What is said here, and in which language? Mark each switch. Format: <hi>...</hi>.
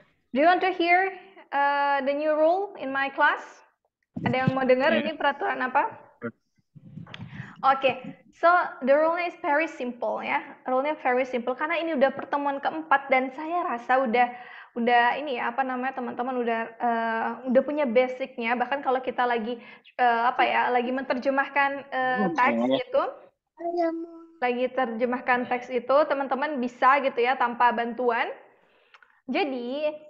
<en>Do you want to hear the new rule in my class?</en> <id>Ada yang mau dengar ini peraturan apa?</id> <en>Oke, so the rule is very simple ya.</en> <id>Rule-nya</id> <en>very simple</en> <id>karena ini udah pertemuan keempat dan saya rasa udah ini ya, teman-teman udah punya basicnya. Bahkan kalau kita lagi lagi menerjemahkan teks gitu, lagi terjemahkan teks itu teman-teman bisa gitu ya tanpa bantuan. Jadi</id>